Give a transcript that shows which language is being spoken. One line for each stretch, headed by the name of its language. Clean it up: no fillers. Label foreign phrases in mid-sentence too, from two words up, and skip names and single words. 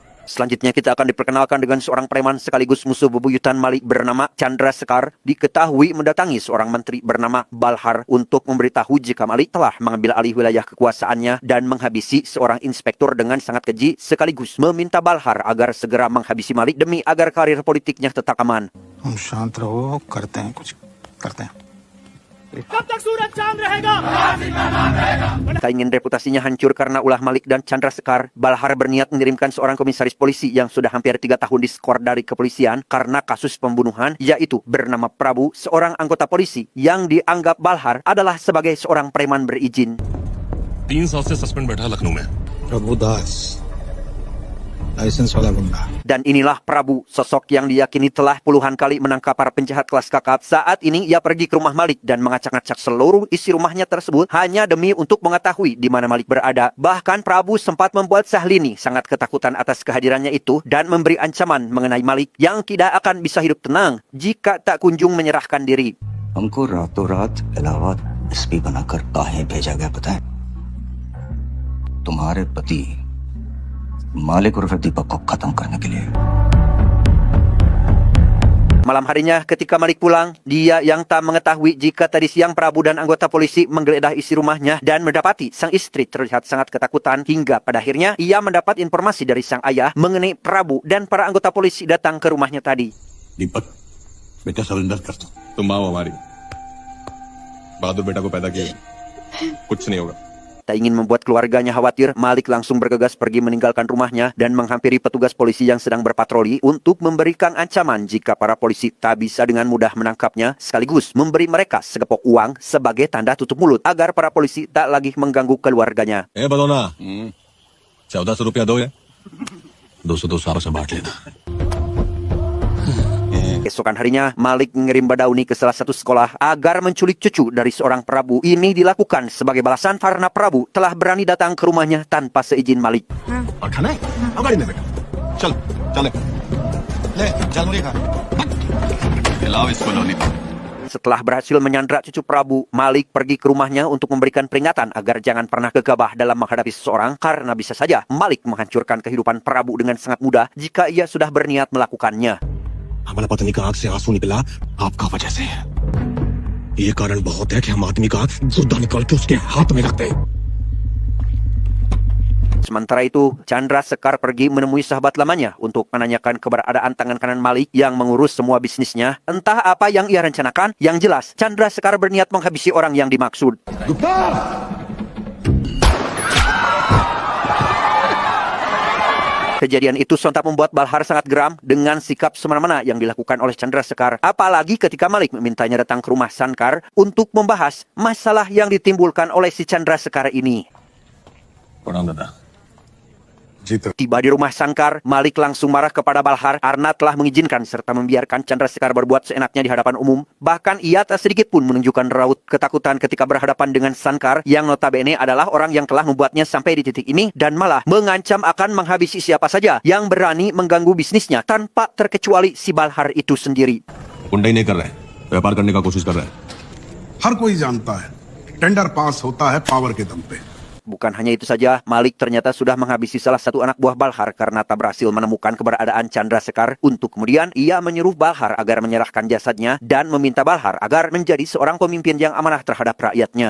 Indonesian: Selanjutnya kita akan diperkenalkan dengan seorang preman sekaligus musuh bebuyutan Malik bernama Chandra Sekar diketahui mendatangi seorang menteri bernama Balhar untuk memberitahu jika Malik telah mengambil alih wilayah kekuasaannya dan menghabisi seorang inspektur dengan sangat keji sekaligus meminta Balhar agar segera menghabisi Malik demi agar karir politiknya tetap aman.
Hindi: हम शांत रहो करते हैं कुछ करते हैं
Indonesian: Tak ingin reputasinya hancur karena ulah Malik dan Chandra Sekar, Balhar berniat mengirimkan seorang komisaris polisi yang sudah hampir 3 tahun diskor dari kepolisian karena kasus pembunuhan, yaitu bernama Prabu, seorang anggota polisi yang dianggap Balhar adalah sebagai seorang preman berizin.
Hindi: 3 साल से सस्पेंड बैठा लखनऊ में। प्रभु दास लाइसेंस वाला गुंडा
Indonesian: Dan inilah Prabu, sosok yang diyakini telah puluhan kali menangkap para penjahat kelas kakap. Saat ini ia pergi ke rumah Malik dan mengacak-acak seluruh isi rumahnya tersebut hanya demi untuk mengetahui di mana Malik berada. Bahkan Prabu sempat membuat Sahlini sangat ketakutan atas kehadirannya itu dan memberi ancaman mengenai Malik yang tidak akan bisa hidup tenang jika tak kunjung menyerahkan diri.
Hindi: हमको रातों रात इलाहाबाद एसपी बनाकर काहे भेजा गया पता है? तुम्हारे पति मालिक उर्फ दीपक को खत्म करने के लिए।
Indonesian: Malam harinya ketika Malik pulang, dia yang tak mengetahui jika tadi siang Prabu dan anggota polisi menggeledah isi rumahnya dan mendapati sang istri terlihat sangat ketakutan hingga pada akhirnya ia mendapat informasi dari sang ayah mengenai Prabu dan para anggota polisi datang ke rumahnya tadi.
Hindi: दीपक, बेटा सरेंडर कर दो। तुम माँ हो हमारी, बहादुर बेटा को पैदा किया, कुछ नहीं होगा।
Indonesian: Tak ingin membuat keluarganya khawatir, Malik langsung bergegas pergi meninggalkan rumahnya dan menghampiri petugas polisi yang sedang berpatroli untuk memberikan ancaman jika para polisi tak bisa dengan mudah menangkapnya, sekaligus memberi mereka segepok uang sebagai tanda tutup mulut agar para polisi tak lagi mengganggu keluarganya.
Hindi: बदौना 1400 रुपया दो या 200 सारों से बांट लेना।
Indonesian: Keesokan harinya, Malik mengirim Badauni ke salah satu sekolah agar menculik cucu dari seorang Prabu. Ini dilakukan sebagai balasan karena Prabu telah berani datang ke rumahnya tanpa seizin Malik.
Hindi: और खाना है अब गाड़ी में बेटा चल चले ले चल मुझे खा खिलाओ इसको लॉलीपॉप।
Indonesian: Setelah berhasil menyandra cucu Prabu, Malik pergi ke rumahnya untuk memberikan peringatan agar jangan pernah gegabah dalam menghadapi seseorang karena bisa saja Malik menghancurkan kehidupan Prabu dengan sangat mudah jika ia sudah berniat melakukannya.
Hindi: हमारा पत्नी का आंख से आंसू निकला आपका वजह से। ये कारण बहुत है कि हम आदमी का गुर्दा निकाल के उसके हाथ में रखते हैं।
Indonesian: Sementara itu, Chandra Sekar pergi menemui sahabat lamanya untuk menanyakan keberadaan tangan kanan Malik yang mengurus semua bisnisnya. Entah apa yang ia rencanakan, yang jelas Chandra Sekar berniat menghabisi orang yang dimaksud. Kejadian itu sontak membuat Balhar sangat geram dengan sikap semena-mena yang dilakukan oleh Chandra Sekar. Apalagi ketika Malik memintanya datang ke rumah Sankar untuk membahas masalah yang ditimbulkan oleh si Chandra Sekar ini.
Hindi: प्रणाम दादा।
Indonesian: Tiba di rumah Sankar, Malik langsung marah kepada Balhar karena telah mengizinkan serta membiarkan Chandra Sekar berbuat seenaknya di hadapan umum. Bahkan ia tak sedikit pun menunjukkan raut ketakutan ketika berhadapan dengan Sankar yang notabene adalah orang yang telah membuatnya sampai di titik ini dan malah mengancam akan menghabisi siapa saja yang berani mengganggu bisnisnya tanpa terkecuali si Balhar itu sendiri.
Hindi: गुंडाई नहीं कर रहे, व्यापार करने का कोशिश कर रहे हैं। हर कोई जानता है
English: tender pass
Hindi: होता है पावर के दम पे।
Indonesian: Bukan hanya itu saja, Malik ternyata sudah menghabisi salah satu anak buah Balhar karena tak berhasil menemukan keberadaan Chandra Sekar. Untuk kemudian, ia menyuruh Balhar agar menyerahkan jasadnya dan meminta Balhar agar menjadi seorang pemimpin yang amanah terhadap rakyatnya.